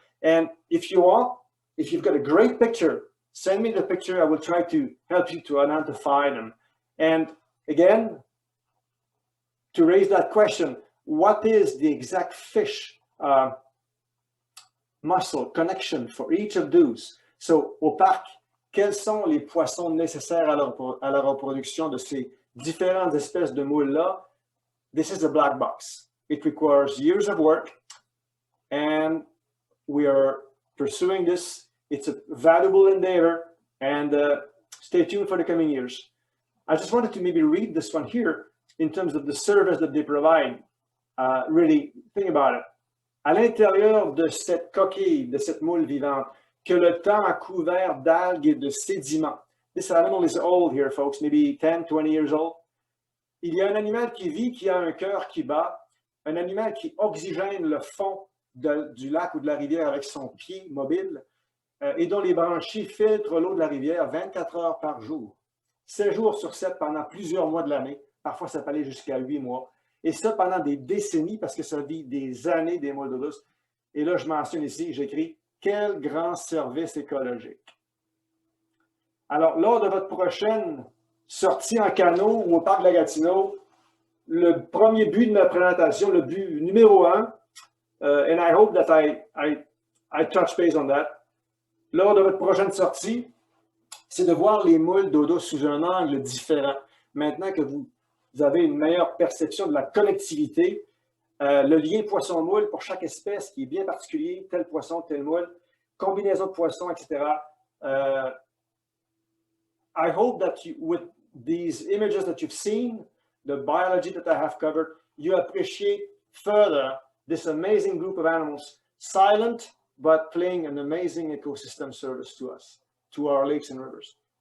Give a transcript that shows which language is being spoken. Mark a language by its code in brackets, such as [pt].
[en] And if you want, if you've got a great picture, send me the picture. I will try to help you to identify them. And again, to raise that question, what is the exact fish mussel connection for each of those? [fr] So au parc, quels sont les poissons nécessaires à la reproduction de ces différentes espèces de moules-là? [en] This is a black box. It requires years of work, and we are pursuing this. It's a valuable endeavor, and stay tuned for the coming years. I just wanted to maybe read this one here in terms of the service that they provide. Really, think about it. [fr] À l'intérieur de cette coquille, de cette moule vivante, que le temps a couvert d'algues et de sédiments. [en] This animal is old here, folks, maybe 10, 20 years old. [fr] Il y a un animal qui vit, qui a un cœur qui bat, un animal qui oxygène le fond du lac ou de la rivière avec son pied mobile et dont les branchies filtrent l'eau de la rivière 24 heures par jour, 7 jours sur 7 pendant plusieurs mois de l'année. Parfois, ça peut aller jusqu'à 8 mois. Et ça pendant des décennies parce que ça vit des années des moules d'eau douce. Et là, je mentionne ici, j'écris « Quel grand service écologique ». Alors, lors de votre prochaine sortie en canot ou au parc de la Gatineau, le premier but de ma présentation, le but numéro 1, [en] and I hope that I touch base on that, [fr] lors de votre prochaine sortie, c'est de voir les moules d'eau douce sous un angle différent. Maintenant que vous avez une meilleure perception de la connectivité, le lien poisson-moule pour chaque espèce qui est bien particulier, tel poisson, tel moule, combinaison de poissons, etc. [en] I hope that with these images that you've seen, the biology that I have covered, you appreciate further this amazing group of animals, silent, but playing an amazing ecosystem service to us, to our lakes and rivers.